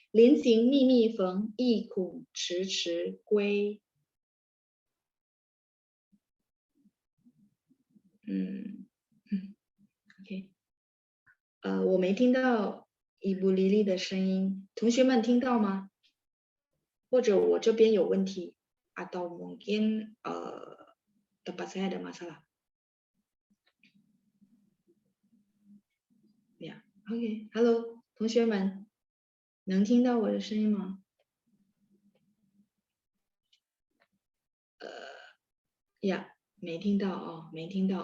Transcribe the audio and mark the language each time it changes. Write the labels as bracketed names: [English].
[Chinese] 临行密密缝，意恐迟迟归。 OK， 我没听到Ibu Lili 的声音，同学们听到吗？或者我这边有问题， [Indonesian] atau mungkin tempat saya ada masalah. [Chinese] Ya, OK， Hello， 同学们，能听到我的声音吗？Ya， 没听到哦，没听到。